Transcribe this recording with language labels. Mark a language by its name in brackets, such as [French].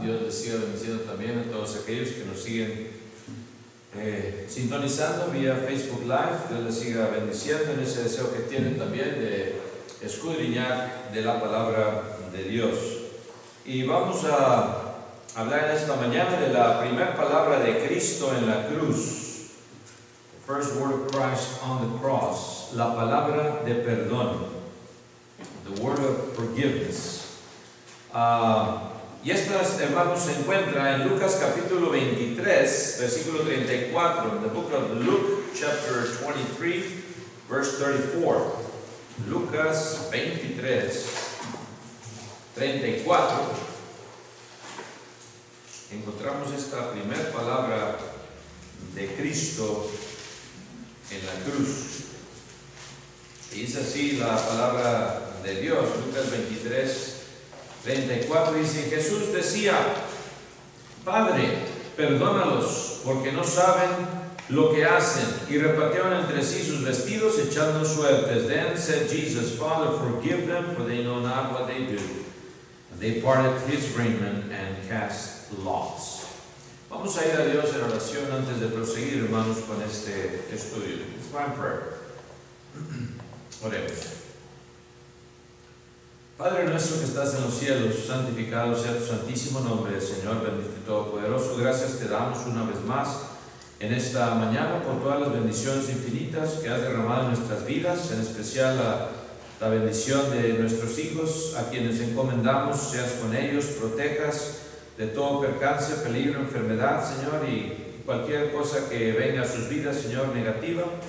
[Spanish] Dios les siga bendiciendo también a todos aquellos que nos siguen sintonizando vía Facebook Live. Dios les siga bendiciendo en ese deseo que tienen también de escudriñar de la palabra de Dios. Y vamos a hablar en esta mañana de la primera palabra de Cristo en la cruz. [English] The first word of Christ on the cross. [Spanish] La palabra de perdón. [English] The word of forgiveness. [Spanish] Y estas, hermanos, se encuentra en Lucas capítulo 23, versículo 34. [English] In the book of Luke, chapter 23, verse 34. [Spanish] Lucas 23, 34. Encontramos esta primera palabra de Cristo en la cruz. Y dice así la palabra de Dios. Lucas 23, 34 dice: Jesús decía: Padre, perdónalos, porque no saben lo que hacen. Y repartieron entre sí sus vestidos, echando suertes. [English] Then said Jesus, Father, forgive them, for they know not what they do. And they parted his raiment and cast lots. [Spanish] Vamos a ir a Dios en oración antes de proseguir, hermanos, con este estudio. [English] Let's go in prayer. [Spanish] Oremos. Padre nuestro que estás en los cielos, santificado sea tu santísimo nombre, Señor bendito y todopoderoso. Gracias te damos una vez más en esta mañana por todas las bendiciones infinitas que has derramado en nuestras vidas, en especial la bendición de nuestros hijos, a quienes encomendamos, seas con ellos, protejas de todo percance, peligro, enfermedad, Señor, y cualquier cosa que venga a sus vidas, Señor, negativa.